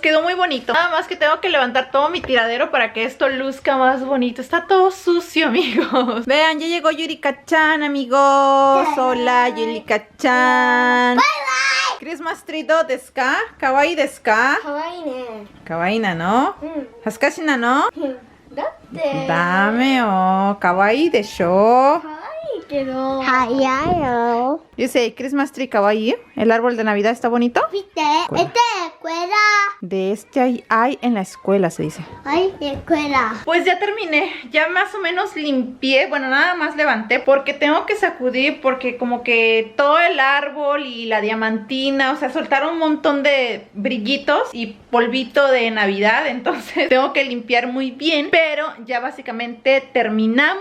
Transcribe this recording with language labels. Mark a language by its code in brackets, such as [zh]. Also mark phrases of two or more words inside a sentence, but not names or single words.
[es] Quedó muy bonito. Nada más que tengo que levantar todo mi tiradero para que esto luzca más bonito. Está todo sucio, amigos. Vean, ya llegó Yurika-chan, amigos. Hola, Yurika-chan. [en] Bye, bye. Christmas tree [ja] どうですか? かわいいですか? かわいいね。かわいいなの? うん。はすかしなの? だって。だめお. かわいいでしょ. かわいいけど。早いよ。 [es] Dice, [en] Christmas tree [es] kawaii. El árbol de Navidad está bonito. [ja] 見て。これ。 [es] escuela. De este hay en la escuela, se dice. Ay, escuela. Pues ya terminé, ya más o menos limpié, bueno, nada más levanté porque tengo que sacudir porque como que todo el árbol y la diamantina, o sea, soltaron un montón de brillitos y polvito de Navidad, entonces tengo que limpiar muy bien, pero ya básicamente terminamos.